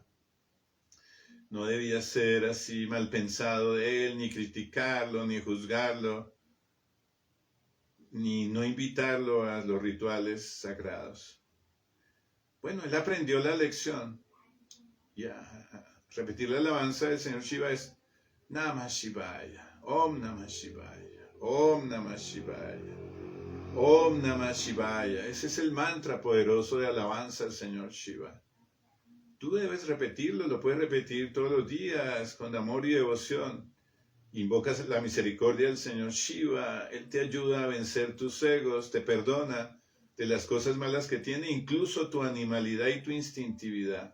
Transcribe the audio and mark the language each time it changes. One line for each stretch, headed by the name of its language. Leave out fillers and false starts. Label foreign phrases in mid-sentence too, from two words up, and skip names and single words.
Spanish: No debía ser así mal pensado de él, ni criticarlo, ni juzgarlo, ni no invitarlo a los rituales sagrados. Bueno, él aprendió la lección. Repetir la alabanza del señor Shiva es
Sanskrit: Namah Shivaya, Om Namah Shivaya, Om Namah Shivaya, Om Namah Shivaya.
Spanish: Ese es el mantra poderoso de alabanza al señor Shiva. Tú debes repetirlo, lo puedes repetir todos los días con amor y devoción. Invocas la misericordia del señor Shiva, él te ayuda a vencer tus egos, te perdona de las cosas malas que tiene, incluso tu animalidad y tu instintividad.